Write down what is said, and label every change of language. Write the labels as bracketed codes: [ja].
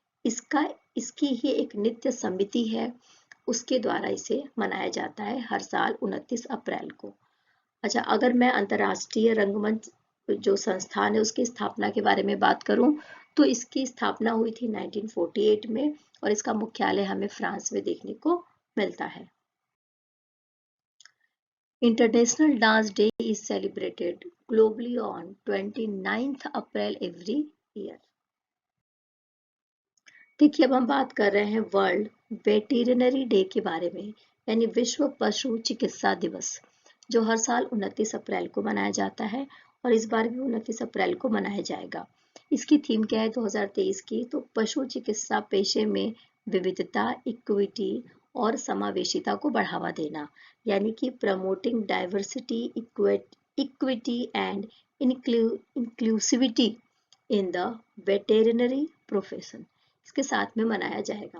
[hi] इसका इसकी ही एक नित्य समिति है, उसके द्वारा इसे मनाया जाता है हर साल 29 अप्रैल को। अच्छा, अगर मैं अंतर्राष्ट्रीय रंगमंच जो संस्थान है उसकी स्थापना के बारे में बात करूं तो इसकी स्थापना हुई थी 1948 में और इसका मुख्यालय हमें फ्रांस में देखने को मिलता है। [en] International Dance Day is celebrated globally on 29th April every year. [hi] देखिए, अब हम बात कर रहे हैं वर्ल्ड वेटेरिनरी डे के बारे में, यानी विश्व पशु चिकित्सा दिवस, जो हर साल 29 अप्रैल को मनाया जाता है और इस बार भी 29 अप्रैल को मनाया जाएगा। इसकी थीम क्या है 2023 की? तो पशु चिकित्सा पेशे में विविधता, इक्विटी और समावेशिता को बढ़ावा देना, यानी कि [en] promoting diversity, equity and inclusivity in the veterinary profession, [hi] इसके साथ में मनाया जाएगा।